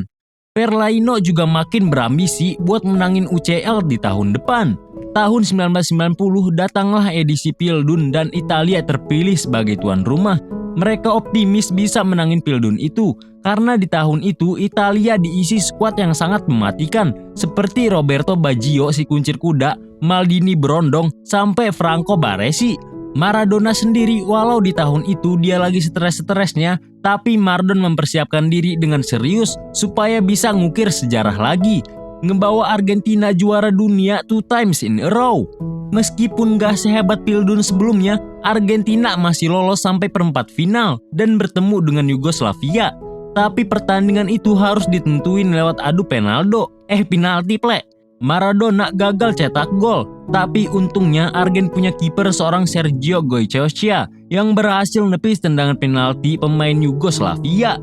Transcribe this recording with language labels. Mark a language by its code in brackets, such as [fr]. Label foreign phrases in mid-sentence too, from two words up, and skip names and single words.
[id] Fellaino juga makin berambisi buat menangin UCL di tahun depan. Tahun 1990 datanglah edisi Pildun dan Italia terpilih sebagai tuan rumah. Mereka optimis bisa menangin Pildun itu karena di tahun itu Italia diisi skuad yang sangat mematikan seperti Roberto Baggio si kuncir kuda, Maldini Brondong, sampai Franco Baresi. Maradona sendiri walau di tahun itu dia lagi stres-stresnya, tapi Maradona mempersiapkan diri dengan serius supaya bisa ngukir sejarah lagi. Ngebawa Argentina juara dunia [en] 2 times in a row. [id] Meskipun gak sehebat Pildun sebelumnya, Argentina masih lolos sampai perempat final dan bertemu dengan Yugoslavia. Tapi pertandingan itu harus ditentuin lewat adu penalti ple. Maradona gagal cetak gol, tapi untungnya Argen punya kiper seorang Sergio Goycochea yang berhasil nepis tendangan penalti pemain Yugoslavia.